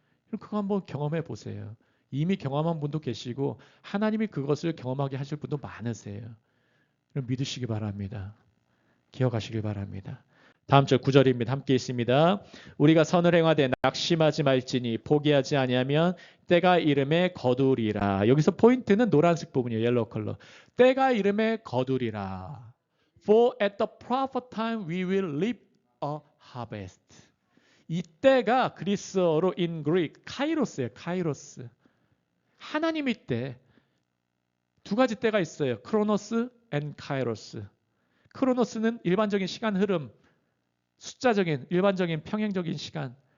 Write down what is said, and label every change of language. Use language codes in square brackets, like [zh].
[ko] 그거 한번 경험해 보세요. 이미 경험한 분도 계시고 하나님이 그것을 경험하게 하실 분도 많으세요. 믿으시기 바랍니다. 기억하시길 바랍니다. 다음 절 9절입니다. 함께 있습니다. 우리가 선을 행하되 낙심하지 말지니 포기하지 아니하면 때가 이름에 거두리라. 여기서 포인트는 노란색 부분이에요. [en] 옐로우 컬러. [ko] 때가 이름에 거두리라. [en] For at the proper time we will reap a harvest. [ko] 이 때가 그리스어로 [en] in Greek [ko] 카이로스예요. 카이로스. 하나님의 때. 두 가지 때가 있어요. 크로노스 and 카이로스. 크로노스는 일반적인 시간 흐름, 숫자적인 일반적인 평행적인 시간.